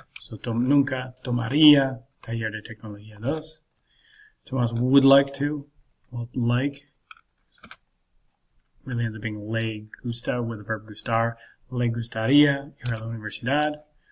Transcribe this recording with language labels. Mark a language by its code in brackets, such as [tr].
[es] So nunca tomaría taller de tecnología 2. [en] Tomás would like to. Well, like really ends up being [es] le gusta [en] with the verb gustar. [es] Le gustaría ir a la universidad.